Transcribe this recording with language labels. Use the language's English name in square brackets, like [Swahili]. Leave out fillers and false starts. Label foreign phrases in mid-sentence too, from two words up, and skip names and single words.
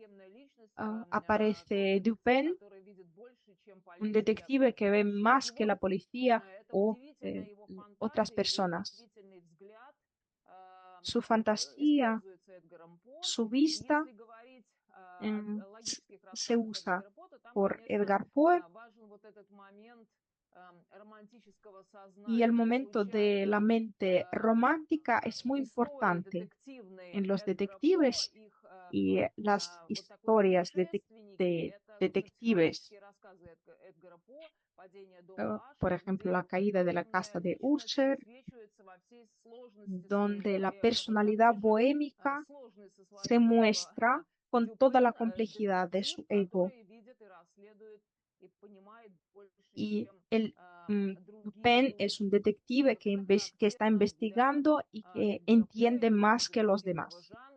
[Russian] богемная личность, тот aparece детектив, Dupin, который видит больше, чем un полиция. [Spanish] detective que ve [Russian] Вот [Spanish] más que [Russian] его, [Spanish] la policía [Russian] это o удивительная его otras фантазия, его personas. удивительный взгляд [Spanish] Su fantasía, [Russian] используется Эдгаром По. su И vista если говорить em, о логических se рассказах usa Эдгара По, то там, por конечно, Edgar Poe важен вот этот момент романтического [Spanish] y el [Russian] сознания. То есть momento очень [Spanish] de la [Russian] часто [Spanish] mente romántica es muy [Russian] истории importante детективные [Spanish] en los [Russian] Эдгара По, detectives их [Spanish] y las [Russian] вот такой historias предшественники, de это, собственно, detectives психологические рассказы Эдгара По, [Spanish] por ejemplo, la caída de la casa de Usher, donde la personalidad bohémica se muestra con toda la complejidad de su ego. Y Dupin es un detective que está investigando y que entiende más que los demás.